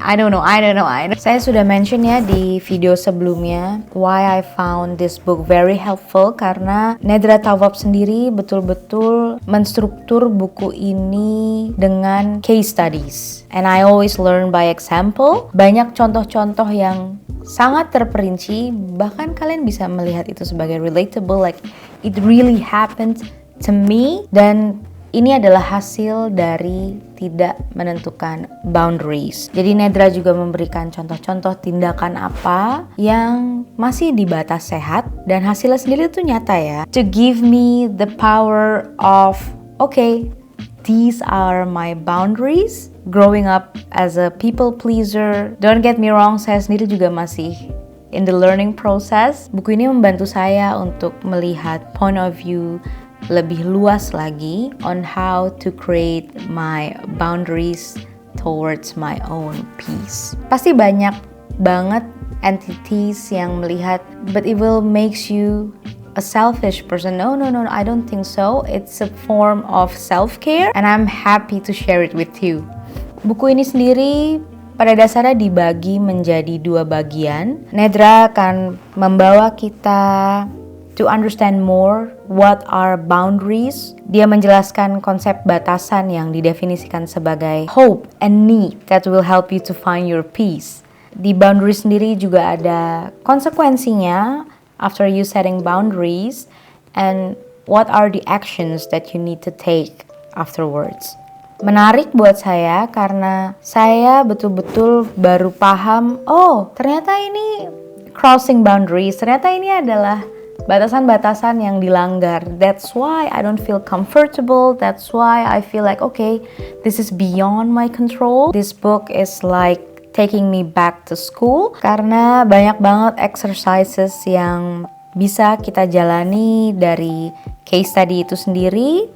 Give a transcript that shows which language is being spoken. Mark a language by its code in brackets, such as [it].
[en] I don't know. [id] Saya sudah mention ya di video sebelumnya [en] why I found this book very helpful [id] karena Nedra Tawwab sendiri betul-betul menstruktur buku ini dengan case studies. [en] And I always learn by example. [id] Banyak contoh-contoh yang sangat terperinci, bahkan kalian bisa melihat itu sebagai relatable, [en] like it really happened to me. [id] Dan ini adalah hasil dari tidak menentukan boundaries. Jadi Nedra juga memberikan contoh-contoh tindakan apa yang masih di batas sehat dan hasilnya sendiri itu nyata ya. [en] To give me the power of, okay, these are my boundaries. Growing up as a people pleaser, don't get me wrong, [id] saya sendiri juga masih [en] in the learning process. [id] Buku ini membantu saya untuk melihat [en] point of view [id] lebih luas lagi [en] on how to create my boundaries towards my own peace. [id] Pasti banyak banget [en] entities [id] yang melihat, [en] but it will makes you a selfish person. No, I don't think so. It's a form of self-care and I'm happy to share it with you. [id] Buku ini sendiri pada dasarnya dibagi menjadi 2 bagian. [en] Nedra [id] akan membawa kita [en] to understand more what are boundaries. [id] Dia menjelaskan konsep batasan yang didefinisikan sebagai [en] hope and need that will help you to find your peace. Di boundaries [id] sendiri juga ada konsekuensinya [en] after you setting boundaries and what are the actions that you need to take afterwards. [id] Menarik buat saya karena saya betul-betul baru paham, oh ternyata ini [en] crossing boundaries, [id] ternyata ini adalah batasan-batasan yang dilanggar. [en] That's why I don't feel comfortable, that's why I feel like okay, this is beyond my control. This book is like taking me back to school [id] karena banyak banget exercises yang bisa kita jalani dari case study itu sendiri.